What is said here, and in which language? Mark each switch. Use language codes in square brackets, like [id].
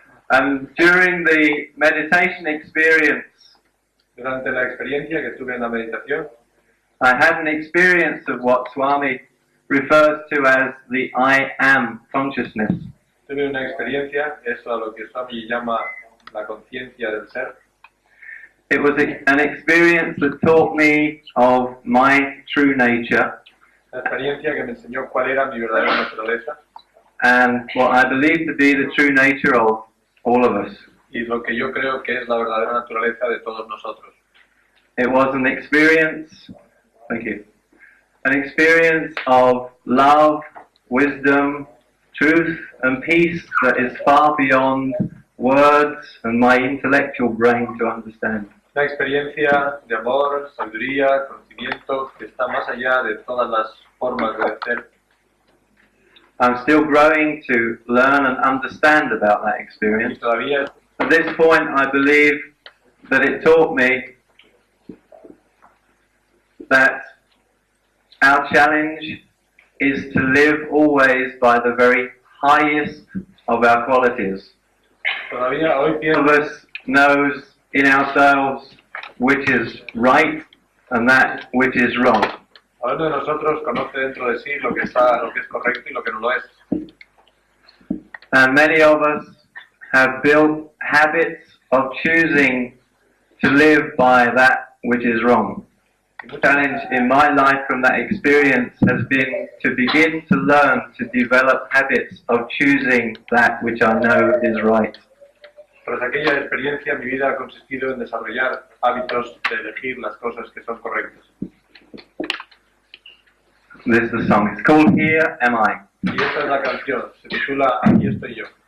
[en] And during the meditation experience, [es] Durante la experiencia que tuve en la meditación, [en] I had an experience of what Swami refers to as the I am consciousness. [es] tuve una experiencia, eso a lo que Swami llama la conciencia del ser. [en] It was an experience that taught me of my true nature [es] La experiencia que me enseñó cuál era mi verdadera naturaleza [en] and what I believe to be the true nature of all of us. [es] y lo que yo creo que es la verdadera naturaleza de todos nosotros. [en] It was an experience, thank you, an experience of love, wisdom, truth and peace that is far beyond words and my intellectual brain to understand. [es] Una experiencia de amor, sabiduría, conocimiento que está más allá de todas las formas de ser. [en] I'm still growing to learn and understand about that [es] Y [en] experience. [es] todavía [en] At this point, I believe that it taught me that our challenge is to live always by the very highest of our qualities. [es] Todavía hoy [en] Each of [es] pienso [en] us knows in ourselves which is right and that which is wrong. [es] cada uno de nosotros conoce dentro de sí lo que está, lo que es correcto y lo que no lo es. [en] And many of us have built habits of choosing to live by that which is wrong. challenge in my life from that experience has been to begin to learn to develop habits of choosing that which I know is right. [es] Tras aquella experiencia, mi vida ha consistido en desarrollar hábitos de elegir las cosas que son correctas. [en] This is the song. It's called Here Am I. [es] Y esta es la canción, se titula Aquí estoy yo.